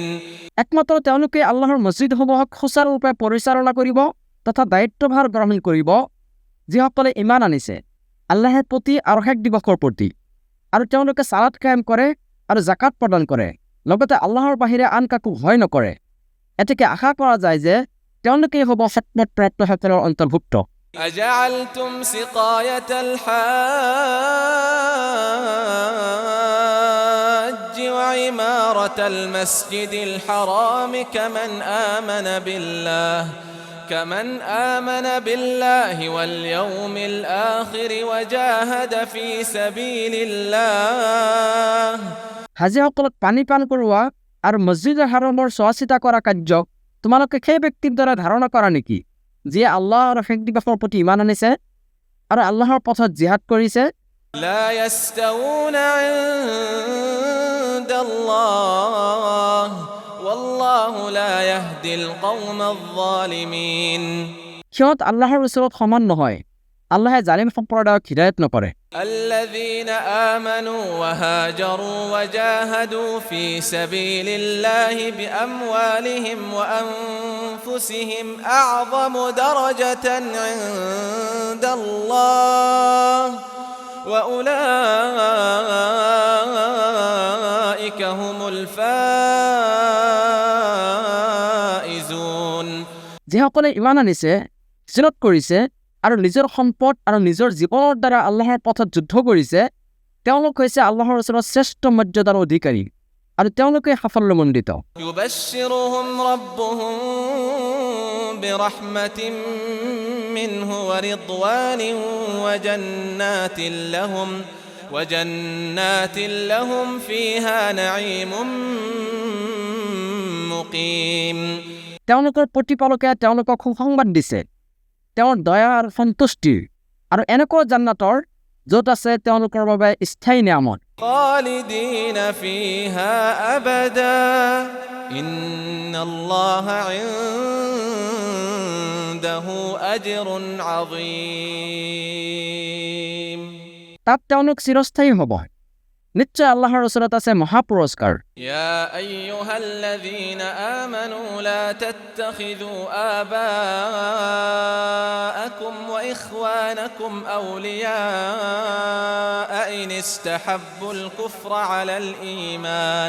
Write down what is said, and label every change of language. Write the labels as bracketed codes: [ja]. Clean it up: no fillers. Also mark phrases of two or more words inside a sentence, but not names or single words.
[as] একমাত্ৰ তেওঁলোকে আল্লাহৰ মছজিদসমূহক সুচাৰুৰূপে পৰিচালনা কৰিব তথা দায়িত্বভাৰ গ্ৰহণ কৰিব যিসকলে ইমান আনিছে আল্লাহৰ প্ৰতি আৰু শেষ দিৱসৰ প্ৰতি আৰু তেওঁলোকে সালাত কায়েম কৰে আৰু জাকাত প্ৰদান কৰে লগতে আল্লাহৰ বাহিৰে আন কাকো ভয় নকৰে এতেকে আশা কৰা যায় যে তেওঁলোকে হ'ব সৎপথ প্ৰাপ্তসকলৰ অন্তৰ্ভুক্ত [ar] أجعلتم سقاية الحاج وعمارة المسجد الحرام كمن آمن بالله واليوم الآخر وجاهد في سبيل الله [as] হাজীসকলক পানী পান কৰোৱা আৰু মছজিদৰ হাৰামৰ চোৱাচিতা কৰা কাৰ্যক তোমালোকে সেই ব্যক্তিৰ দ্বাৰা ধাৰণা কৰা নেকি যিয়ে আল্লাহ আৰু শেষ দিৱসৰ প্ৰতি ইমান আনিছে আৰু আল্লাহৰ পথত জিহাদ কৰিছে [ar] لا يستوون عند الله والله لا يهدي القوم الظالمين [as] সিহঁত আল্লাহৰ ওচৰত সমান নহয় আল্লাহে জালিম সম্প্ৰদায়ক হিদায়ত নকৰে [ar] الذين آمنوا وهاجروا وجاهدوا في سبيل الله بأموالهم وأنفسهم أعظم درجة عند الله وأولئك هم الفائزون [as] যিসকলে ইমান আনিছে হিজৰত কৰিছে আৰু নিজৰ সম্পদ আৰু নিজৰ জীৱনৰ দ্বাৰা আল্লাহৰ পথত যুদ্ধ কৰিছে তেওঁলোক হৈছে আল্লাহৰ ওচৰত শ্ৰেষ্ঠ মৰ্যাদাৰ অধিকাৰী আৰু তেওঁলোকে সাফল্যমণ্ডিত [ar] يبشرهم ربهم برحمة منه ورضوان وجنات لهم فيها نعيم مقيم [as] তেওঁলোকৰ প্ৰতিপালকে তেওঁলোকক সুসংবাদ দিছে তেওঁৰ দয়া আৰু সন্তুষ্টিৰ আৰু এনেকুৱা জান্নাতৰ য'ত আছে তেওঁলোকৰ বাবে স্থায়ী নিয়ামত [ar] خالدين فيها أبدا إن الله عنده أجر عظيم [as] তাত তেওঁলোক চিৰস্থায়ী হ'ব নিশ্চয় আল্লাহৰ ওচৰত আছে মহাপুৰস্কাৰ [ar] يا أيها الذين آمنوا لا تتخذوا آباءكم وإخوانكم أولياء إن استحبوا الكفر على الإيمان